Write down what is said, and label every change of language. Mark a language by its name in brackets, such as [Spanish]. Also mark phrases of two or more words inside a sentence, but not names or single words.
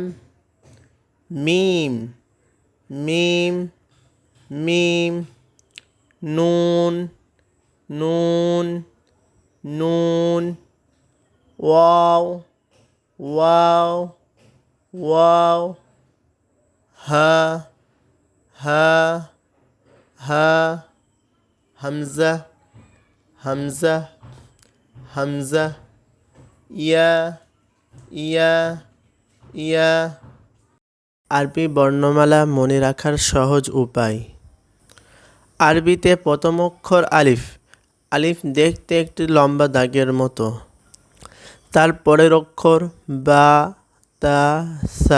[Arabic] ميم، ميم، ميم. نون، نون، نون. واو، واو، واو. ها، ها، ها. همزة، همزة، همزة. ইয়া, ইয়া, ইয়া। [Bangla] আরবি বর্ণমালা মনে রাখার সহজ উপায়। আরবিতে প্রথম অক্ষর আলিফ। আলিফ দেখতে একটি লম্বা দাগের মতো। তার পরের অক্ষর বা, তা, সা।